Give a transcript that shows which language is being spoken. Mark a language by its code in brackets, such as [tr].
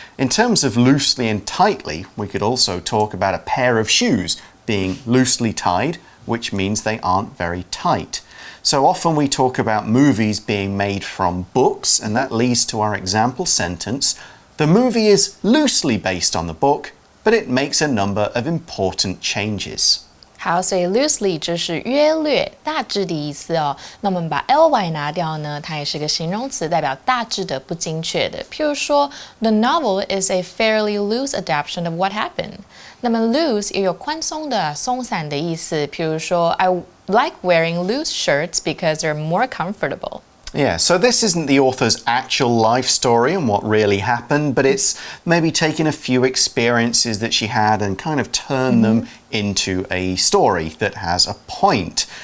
[en] In terms of loosely and tightly, we could also talk about a pair of shoes being loosely tied, which means they aren't very tight. So often we talk about movies being made from books, and that leads to our example sentence. The movie is loosely based on the book, but it makes a number of important changes. [zh] 好，所以 loosely 就是约略、大致的意思哦。那我们把 ly 拿掉呢，它也是个形容词，代表大致的、不精确的。譬如说 [en] ，The novel is a fairly loose adaptation of what happened。 [zh] 那么 loose 也有宽松的、松散的意思。譬如说 [en] ，I like wearing loose shirts because they're more comfortable. Yeah, so this isn't the author's actual life story and what really happened, but it's maybe taken a few experiences that she had and kind of turned them into a story that has a point.